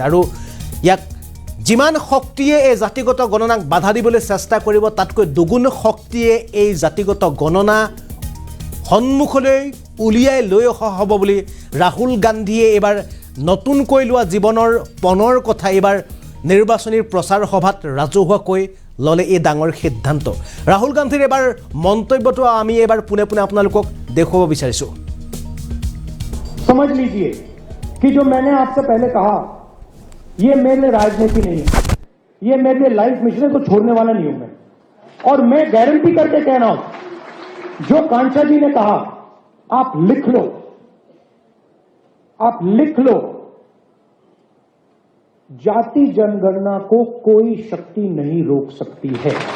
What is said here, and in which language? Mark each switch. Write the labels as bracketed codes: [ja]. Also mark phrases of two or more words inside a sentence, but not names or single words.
[as] আৰু ইয়াক যিমান শক্তিয়ে এই জাতিগত গণনাক বাধা দিবলৈ চেষ্টা কৰিব তাতকৈ দুগুণ শক্তিয়ে এই জাতিগত গণনা সন্মুখলৈ উলিয়াই লৈ অহা হ'ব বুলি ৰাহুল গান্ধীয়ে এইবাৰ নতুনকৈ লোৱা জীৱনৰ পণৰ কথা এইবাৰ নিৰ্বাচনী প্ৰচাৰ সভাত ৰাজহুৱাকৈ ল'লে এই ডাঙৰ সিদ্ধান্ত। ৰাহুল গান্ধীৰ এইবাৰ মন্তব্যটো আমি এইবাৰ পোনে পোনে আপোনালোকক দেখুৱাব বিচাৰিছোঁ। [hi] समझ लीजिए कि जो मैंने आपसे पहले कहा ये मेरे लिए राजनीति नहीं है, ये मेरे लिए [en] life mission [hi] को छोड़ने वाला नहीं हूं मैं। और मैं गारंटी करके कह रहा हूं, जो कांचा जी ने कहा आप लिख लो, आप लिख लो, जाति जनगणना को कोई शक्ति नहीं रोक सकती है।